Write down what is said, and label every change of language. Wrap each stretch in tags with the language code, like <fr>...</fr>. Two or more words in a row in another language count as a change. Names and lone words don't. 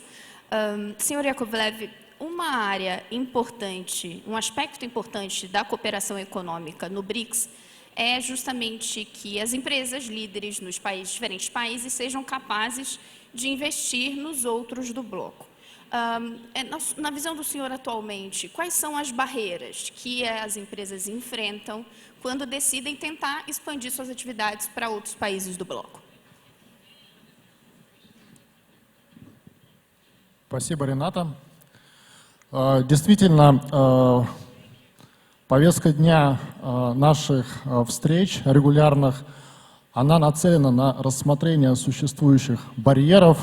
<pt>Senhor Yakovlev, uma área importante, um aspecto importante da cooperação econômica no BRICS é justamente que as empresas líderes nos diferentes países sejam capazes de investir nos outros do bloco. Na visão do senhor atualmente, quais são as barreiras que as empresas enfrentam quando decidem tentar expandir suas atividades para outros países do bloco?</pt> <ru>Спасибо, Рената. Действительно, повестка дня наших встреч регулярных, она нацелена на рассмотрение существующих барьеров.</ru>